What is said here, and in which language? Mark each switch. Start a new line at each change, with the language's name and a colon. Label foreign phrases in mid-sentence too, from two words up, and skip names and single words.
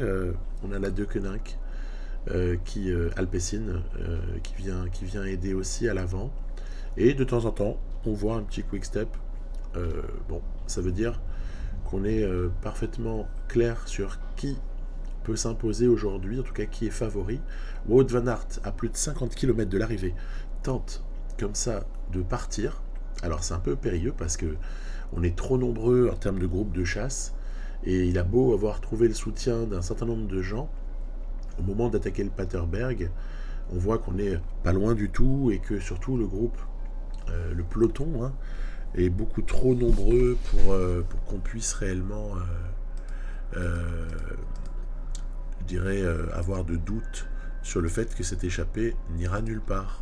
French: On a la De Koninck, Alpecin, qui vient aider aussi à l'avant. Et de temps en temps, on voit un petit quick step. Ça veut dire qu'on est parfaitement clair sur qui peut s'imposer aujourd'hui, en tout cas qui est favori. Wout van Aert, à plus de 50 km de l'arrivée, tente comme ça de partir. Alors c'est un peu périlleux parce que on est trop nombreux en termes de groupe de chasse, et il a beau avoir trouvé le soutien d'un certain nombre de gens, au moment d'attaquer le Paterberg, on voit qu'on n'est pas loin du tout, et que surtout le groupe, le peloton, hein, est beaucoup trop nombreux pour qu'on puisse réellement avoir de doute sur le fait que cette échappée n'ira nulle part.